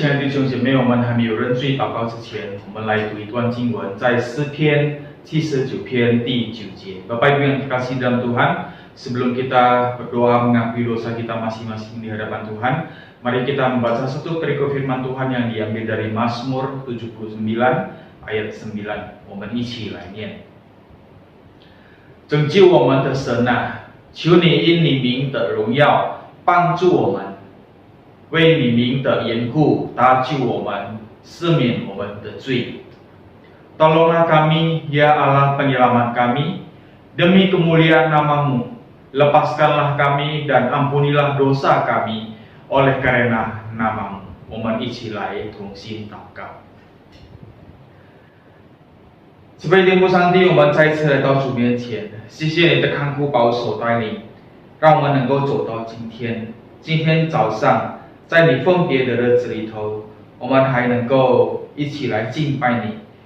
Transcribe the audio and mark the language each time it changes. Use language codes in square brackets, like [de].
[zh] 兄姐妹，我们还没有认罪祷告之前，我们来读一段经文，在诗篇79篇第9节。 [id] Bapak Ibu yang terkasih dalam Tuhan, sebelum kita berdoa mengakui dosa kita masing-masing di hadapan Tuhan, mari kita membaca satu perikop firman Tuhan yang diambil dari Mazmur 79 ayat 9。 [zh] 我们一起来念：拯救我们的神啊，求你因你名的荣耀帮助我们，为你名的缘故搭救我们，赦免我们的罪。 [id] Tolonglah kami, ya Allah penyelamat kami, demi kemuliaan nama-Mu. Lepaskanlah kami dan ampunilah dosa kami, oleh karena nama-Mu. [zh] 我们一起来同心祷告。慈悲天父上帝，我们再次来到主面前，谢谢你的看顾保守带领，让我们能够走到今天。今天早上，在你分别的日子里头，我们还能够一起来敬拜你。